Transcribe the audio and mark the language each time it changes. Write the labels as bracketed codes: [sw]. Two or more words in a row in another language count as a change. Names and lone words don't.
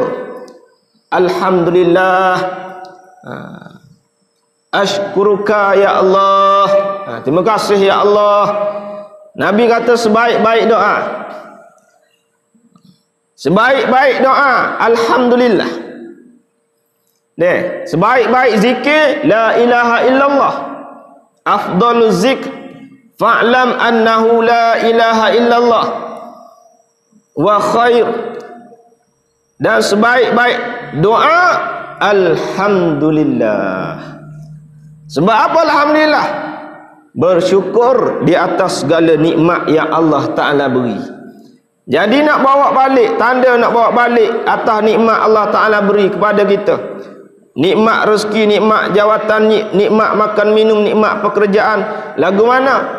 [ms] Alhamdulillah, [ar] أشكرك يا الله, [ms] terima kasih ya Allah. Nabi kata sebaik-baik doa, sebaik-baik doa Alhamdulillah. Sebaik-baik zikir [ar] لا إله إلا الله، أفضل الذكر فاعلم أنه لا إله إلا الله وخير. [ms] Dan sebaik-baik doa Alhamdulillah. Sebab apa Alhamdulillah? Bersyukur di atas segala nikmat yang Allah Ta'ala beri. Jadi nak bawa balik, tanda nak bawa balik atas nikmat Allah Ta'ala beri kepada kita, nikmat rezeki, nikmat jawatan, nikmat makan minum, nikmat pekerjaan, lagu mana?